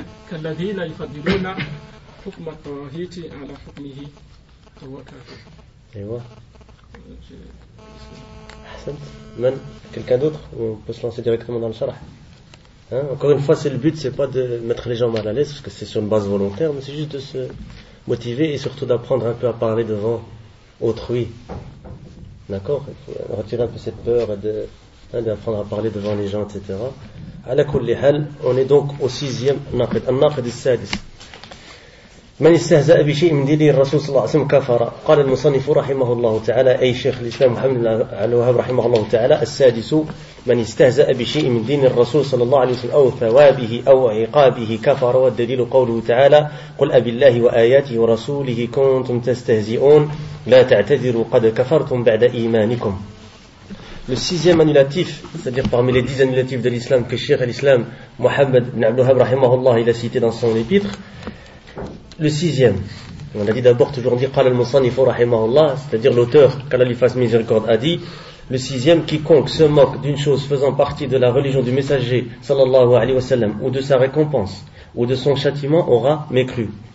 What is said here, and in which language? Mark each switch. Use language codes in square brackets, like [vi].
[ar] كالذين يفضلون حكم الطواغيت على حكمه فهو كافر. أيوة. أحسنت. من؟ [fr] quelqu'un d'autre? On peut se lancer directement dans le sharh. Hein, encore une fois, c'est le but, c'est pas de mettre les gens mal à l'aise, parce que c'est sur une base volontaire, mais c'est juste de se motiver et surtout d'apprendre un peu à parler devant autrui. D'accord? Il faut retirer un peu cette peur et d'apprendre à parler devant les gens, etc. À la kulli hal, on est donc au sixième naqid, al-naqid al-sadis. [ar] من استهزاء بشيء من دين الرسول صلى الله عليه وسلم كفر. قال المصنف رحمه الله تعالى أي شيخ الإسلام محمد بن عبد الوهاب رحمه الله تعالى السادس من استهزاء بشيء من دين الرسول صلى الله عليه وسلم أو ثوابه أو عقابه كفر. والدليل قوله تعالى قل أبالله وآياته ورسوله كنتم تستهزئون لا تعتذروا قد كفرتم بعد إيمانكم. [fr] Le sixième annulatif, c'est-à-dire parmi les dix annulatifs de l'islam que Cheikh l'Islam Mohammed ibn Abdul Wahhab رحمه الله il a cité dans son épître. Le sixième, on a dit d'abord toujours dire [ar] qala al-musannif rahimahullah, [fr] c'est-à-dire l'auteur, qu'Allah lui fasse miséricorde, a dit le sixième, quiconque se moque d'une chose faisant partie de la religion du messager sallallahu alayhi wa sallam, ou de sa récompense, ou de son châtiment, aura mécru.